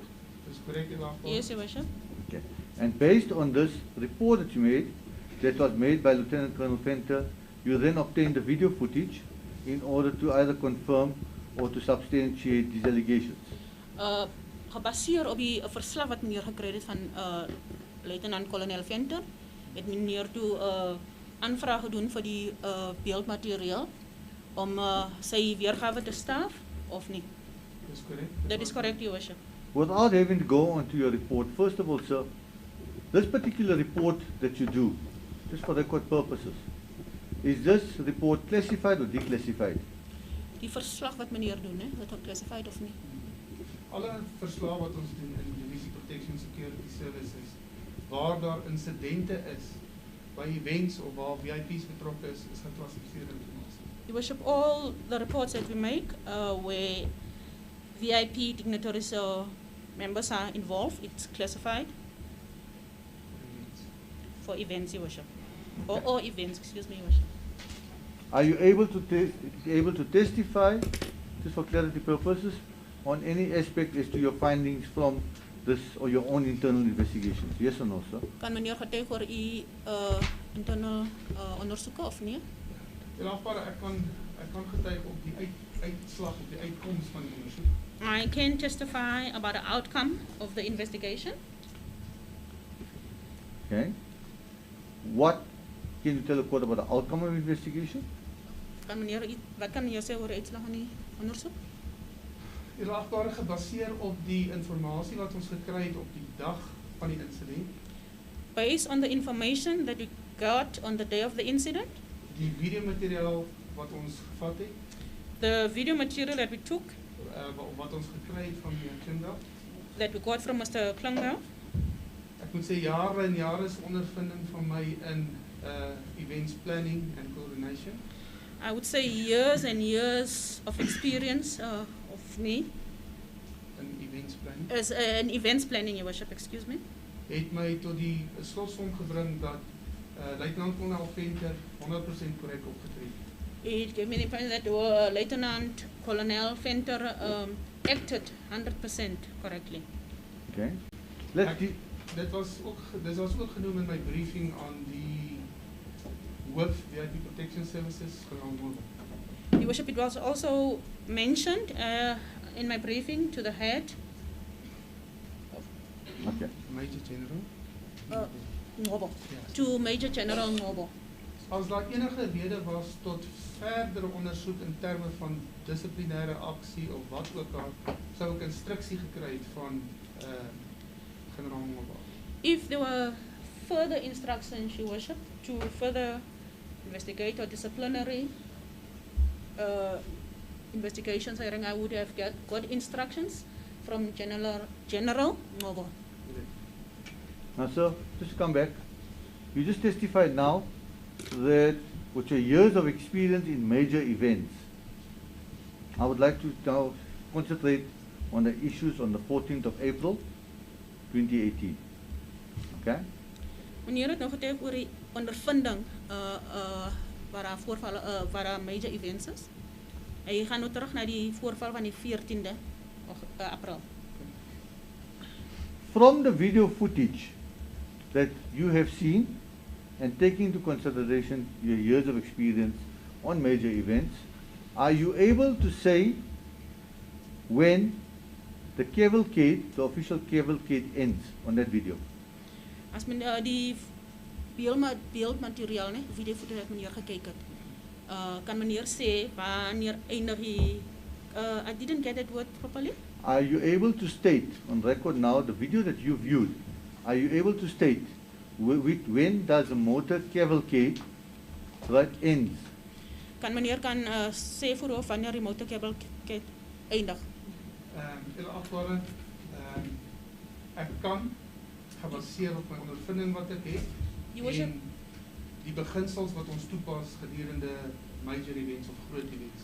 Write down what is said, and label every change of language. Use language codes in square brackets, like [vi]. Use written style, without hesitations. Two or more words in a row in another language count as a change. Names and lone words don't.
[af] Dis korrek, eerlijkwaar? [en] Yes, Your Worship. Okay. And based on this report that you made, that was made by Lieutenant Colonel Venter, you then obtained the video footage in order to either confirm or to substantiate these allegations. [af] Gebaseer op die verslag wat meneer gekry het van Luitenant-Kolonel Venter, het meneer toe aanvraag gedoen vir die beeldmateriaal om sy weergawe te staaf of nie. Dis korrek. [en] That is correct, Your Worship. Without having to go on to your report, first of all, sir, this particular report that you do, just for record purposes, is this report classified or declassified? [af] Die verslag wat meneer doen, is dit geclassified of nie? Alle verslae wat ons doen in Divisie Protection Security Services, waar daar insidente is, by events of waar VIP's betrokke is geklassifiseerde informasie. [en] Your Worship, all the reports that we make where VIP dignitaries or members are involved, it's classified for events, Your Worship. Or events, excuse me, Your Worship. Are you able to testify, just for clarity purposes, on any aspect as to your findings from this or your own internal investigations? Yes or no, sir? [af] Kan meneer getuig oor u internal ondersoeke of nie? Eerlijkwaar, ek kan getuig op die uitslag, op die uitkoms van die ondersoek. [en] I can testify about the outcome of the investigation. Okay. What can you tell the court about the outcome of the investigation? [af] Wat kan meneer sê oor die uitslag van die ondersoek? Eerlijkwaar, gebaseer op die informatie wat ons gekry het op die dag van die incident, [en] Based on the information that we got on the day of the incident, [af] die videomateriaal wat ons gevat het, [en] the video material that we took, [af] wat ons gekry het van meneer Klinda. [en] that we got from Mr. Klungel, [af] Ek moet sê jare en jare is ondervinding van my in [en] events planning and coordination. I would say years and years of experience of me In events planning. as an events planning, Your Worship, excuse me, [af] Het my tot die slotsom gebring dat Luitenant-Kolonel Venter 100% korrek opgetree het. [en] it gave me the impression that Lieutenant Colonel Venter acted 100% correctly. Okay. Let's [af] Ek- Dit was ook genoem in my briefing aan die hoof VIP Protection Services, generaal Norbert. [en] Your Worship, it was also mentioned in my briefing to the head, Okay. Major General. Noble, [af] Ja. [en] to Major General Noble. [af] As daar enige rede was tot verdere ondersoek in terme van dissiplinêre aksie of wat ook al, sou ek instruksie gekry het van generaal Norbert. [en] If there were further instructions, Your Worship, to further investigate or disciplinary investigations, I think I would have got instructions from General Noble. Now, sir, just to come back, you just testified now that with your years of experience in major events, I would like to now concentrate on the issues on the 14th of April, 2018. Okay? [af] Meneer het nou getuig oor die ondervinding waar daar voorvalle, waar daar [en] major events [af] is. Hy gaan nou terug na die voorval van die 14de April. [en] From the video footage that you have seen and taking into consideration your years of experience on major events, are you able to say when the cavalcade, the official cavalcade ends on that video? [af] As men die beeldmateriaal, ne, videofoto wat meneer gekyk het, kan meneer sê wanneer eindig die [en] I didn't get that word properly. Are you able to state on record now the video that you viewed? Are you able to state when does the motor cavalcade right ends? [af] Kan meneer sê vooraf wanneer die motorcavalcade eindig? Julle achtbare, ek kan gebaseer op my ondervinding wat ek het [en] Your Worship. [af] en die beginsels wat ons toepas gedurende [en] major events [af] of groot events.